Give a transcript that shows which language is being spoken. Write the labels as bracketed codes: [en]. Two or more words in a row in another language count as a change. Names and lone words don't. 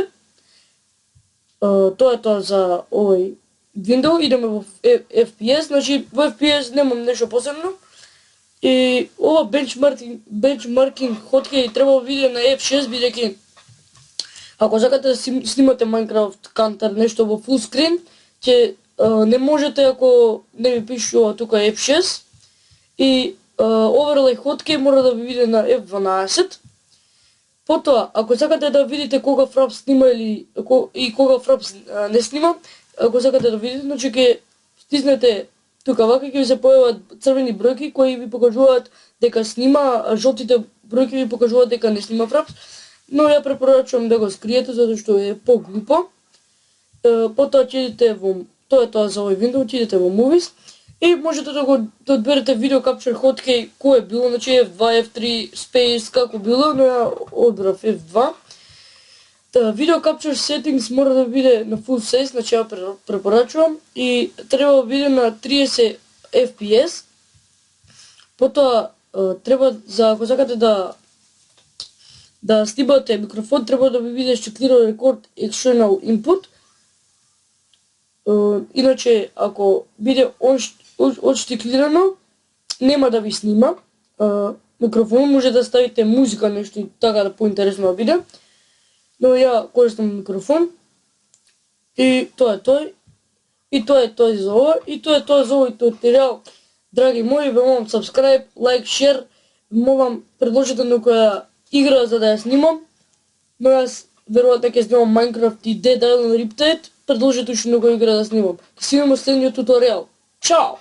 [mk] Тоа е тоа за овој Windows. Идеме во FPS, значи во FPS немам нешто посебно. И ова [en] benchmarking hotkey [mk] треба да види на F6, бидејќи ако сакате да снимате Minecraft Counter нешто во [en] full screen, [mk] ќе не можете ако не ви пишува тука F6. И [en] overlay hotkey [mk] мора да ви види на F12. Потоа, ако сакате да видите кога Fraps снима и кога Fraps не снима, ако сакате да видите, значи ќе стиснете тука вака, ќе ви се појават црвени бројки кои ви покажуваат дека снима, а жолтите бројки ви покажуваат дека не снима Fraps. Но ја препорачувам да го скриете затоа што е поглупо. Потоа ќе идете во тоа е тоа за овој Windows, ќе идете во Movies и можете да одберете [en] video capture hotkey [mk] кој е било, значи F2, F3, Space, како било, но ја одбрав F2. [en] Video capture settings [mk] мора да биде на [en] full size, [mk] значи ја препорачувам и треба да биде на 30 FPS. Потоа треба ако сакате да снимате микрофон, треба да ви биде штиклиран [en] record external input. [mk] Иначе ако биде отштиклирано, нема да ви снима микрофон, може да ставите музика, нешто така да поинтересно да биде. Но ја користам микрофон и тоа е тој. И тоа е тој за ова. И тоа е тоа за овој туторијал. Драги мои, ве молам [en] subscribe, like, share. [mk] Молам предложете некоја игра за да ја снимам. Но јас веројатно ќе снимам Minecraft и Dead Island Riptide. Предложете уште некоја игра да снимам. Ќе се видиме во следниот туторијал. Чао!